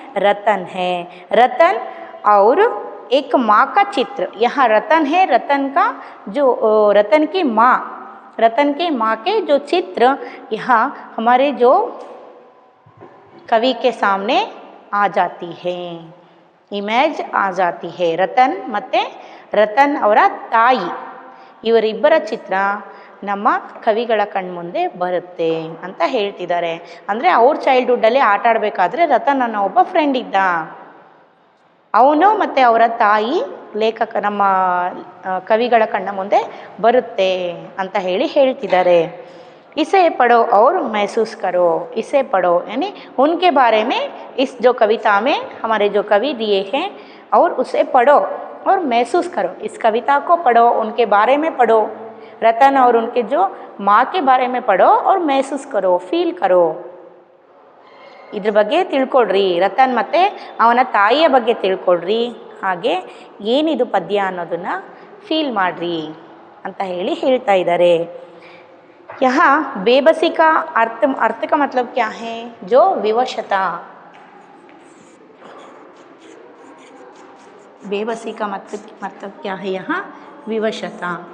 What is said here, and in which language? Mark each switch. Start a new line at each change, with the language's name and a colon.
Hindi: रतन है. रतन और एक माँ का चित्र. यहाँ रतन है, रतन का जो रतन की माँ, रतन के माँ के जो चित्र यहाँ हमारे जो कवि के सामने आ जाती है, ಇಮೇಜ್ ಆ ಜಾತಿ ಹೇ.
Kannada: ರತನ್ ಮತ್ತು ರತನ್ ಅವರ ತಾಯಿ ಇವರಿಬ್ಬರ ಚಿತ್ರ ನಮ್ಮ ಕವಿಗಳ ಕಣ್ಮುಂದೆ ಬರುತ್ತೆ ಅಂತ ಹೇಳ್ತಿದ್ದಾರೆ. ಅಂದರೆ ಅವ್ರ ಚೈಲ್ಡ್ಹುಡ್ಡಲ್ಲಿ ಆಟ ಆಡಬೇಕಾದ್ರೆ ರತನ್ ಅನ್ನೋ ಒಬ್ಬ ಫ್ರೆಂಡ್ ಇದ್ದ. ಅವನು ಮತ್ತು ಅವರ ತಾಯಿ ನಮ್ಮ ಕವಿಗಳ ಕಣ್ಣ ಮುಂದೆ ಬರುತ್ತೆ ಅಂತ ಹೇಳ್ತಿದ್ದಾರೆ.
Hindi: इसे पढ़ो और महसूस करो। इसे पढ़ो यानी उनके बारे में इस जो कविता में हमारे जो कवि दिए हैं और उसे पढ़ो और महसूस करो। इस कविता को पढ़ो, उनके बारे में पढ़ो, रतन और उनके जो माँ के बारे में पढ़ो और महसूस करो, फील करो।
Kannada: ಇದ್ರ ಬಗ್ಗೆ ತಿಳ್ಕೊಳ್ರಿ, ರತನ್ ಮತ್ತು ಅವನ ತಾಯಿಯ ಬಗ್ಗೆ ತಿಳ್ಕೊಳ್ರಿ, ಹಾಗೆ ಏನಿದು ಪದ್ಯ ಅನ್ನೋದನ್ನು ಫೀಲ್ ಮಾಡಿರಿ ಅಂತ ಹೇಳ್ತಾ ಇದ್ದಾರೆ।
Hindi: यहाँ बेबसी का अर्थ का मतलब क्या है? जो विवशता। बेबसी का मतलब क्या है? यहाँ विवशता।